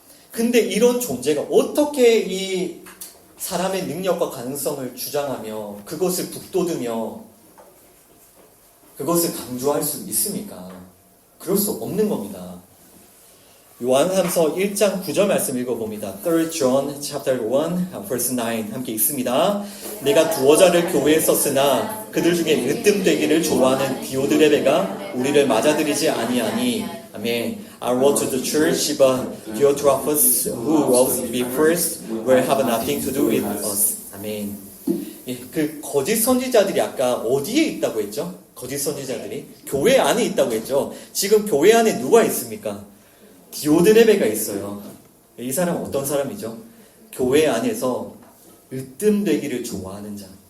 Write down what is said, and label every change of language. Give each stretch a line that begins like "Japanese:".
Korean: 근데 이런 존재가 어떻게 이 사람의 능력과 가능성을 주장하며 그것을 북돋으며 그것을 강조할 수 있습니까? 그럴 수 없는 겁니다. 요한삼서 1장 9절 말씀 읽어봅니다.
English: 3 John chapter 1 verse 9
Korean: 함께 읽습니다. 내가 두어 자를 교회에 썼으나 그들 중에 으뜸되기를 좋아하는 디오드레베가 우리를 맞아들이지 아니하니. 아멘.
English: I wrote to the church, but Diotrephes, who wrote me first, will have nothing to do with us.
Korean: 아멘. 예, 그 거짓 선지자들이 아까 어디에 있다고 했죠? 거짓 선지자들이 교회 안에 있다고 했죠. 지금 교회 안에 누가 있습니까? 디오드레베가 있어요. 이 사람은 어떤 사람이죠? 교회 안에서 으뜸되기를 좋아하는 자.